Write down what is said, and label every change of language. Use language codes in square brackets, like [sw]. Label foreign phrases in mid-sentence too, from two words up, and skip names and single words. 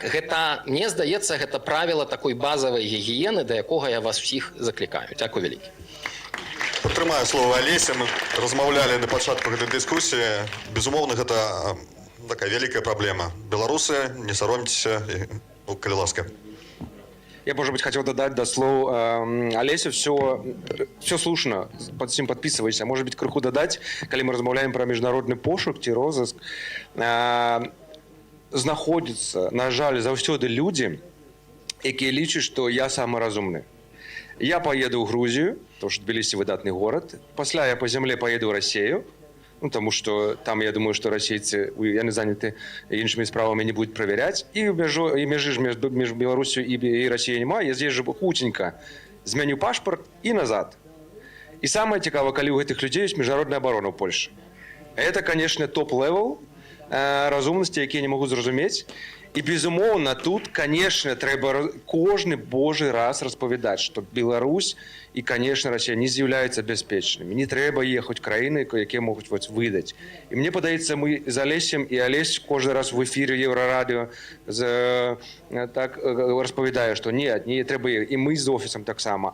[be] Гэта, мне здаецца, гэта правіла такой базавай гігіены, да якога я вас усіх заклікаю. Дзякуй вялікі. Падтрымаю слова Алеся. Мы размаўлялі на пачатку гэтай дыскусіі. Безумоўна, гэта такая вялікая праблема. Беларусы, не саромьцеся, калі ласка. [ru] Я, может быть, хотел додать до слов Олеся, все слушно, под всем подписывайся. Может быть, [be] крыху додать, [ru] когда мы [be] размовляем про международный пошук, ці розыск, знаходятся, на жаль, заўсёды люди, якія лічаць, што я самы разумны. [ru] Я поеду ў Грузію, потому что Тбілісі [be] выдатны город. [ru] Пасля я по земле поеду ў Россию, потому что там, я думаю, что российцы, [be] яны заняты іншымі справамі, [ru] не будут проверять. И межи между Беларусью и Россией нема. [be] Я з'езжу хутенька, змяню пашпарт и назад. [ru] И самое цікавае, [be] калі у гэтых [ru] людей есть международная оборона ў Польшы. Это, конечно, [be] топ-левел разумнасці, якія не могуць зразумець. І, безумоўна, тут, конечно, трэба кожны божий раз распавядаць, што Беларусь і, [ru] конечно, Россия [be] не з'яўляюцца бяспечнымі. Не трэба ехаць краіны, якія могуць выдаць. І мне падаецца, мы з Алесем, і Алесь кожны раз в эфире Еўрарадыё так распавядае, што не трэба, і мы з офісам таксама.